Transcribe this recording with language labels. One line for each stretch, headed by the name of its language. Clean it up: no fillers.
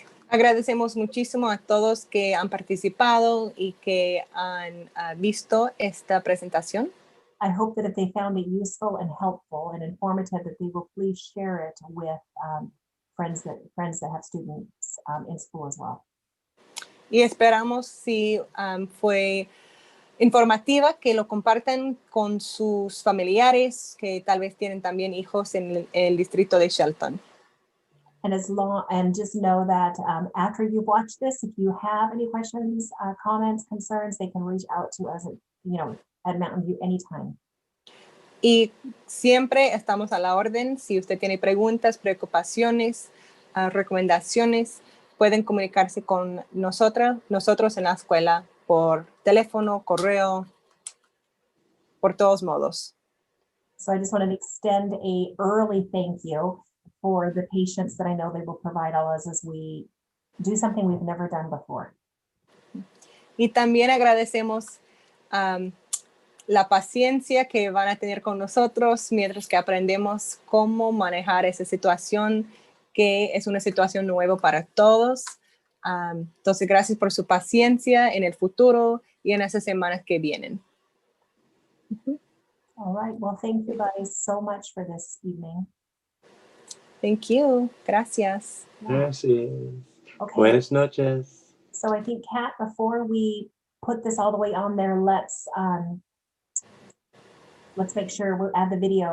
Spanish: Agradecemos muchísimo a todos que han participado y que han visto esta presentación.
English: I hope that if they found it useful and helpful and informative, that they will please share it with friends that have students in school as well.
Spanish: Y esperamos si fue informativa, que lo compartan con sus familiares que tal vez tienen también hijos en el distrito de Shelton.
English: And just know that after you've watched this, if you have any questions, comments, concerns, they can reach out to us at Mountain View anytime.
Spanish: Y siempre estamos a la orden. Si usted tiene preguntas, preocupaciones, recomendaciones, pueden comunicarse con nosotros en la escuela por teléfono, correo, por todos modos.
English: So I just want to extend a early thank you for the patience that I know they will provide us as we do something we've never done before.
Spanish: Y también agradecemos la paciencia que van a tener con nosotros mientras que aprendemos cómo manejar esa situación, que es una situación nueva para todos. Entonces, gracias por su paciencia en el futuro y en esas semanas que vienen.
English: All right. Well, thank you guys so much for this evening. Thank you.
Spanish: Gracias. Gracias. Okay. Buenas noches.
English: So I think, Kat, before we put this all the way on there, let's make sure we'll add the video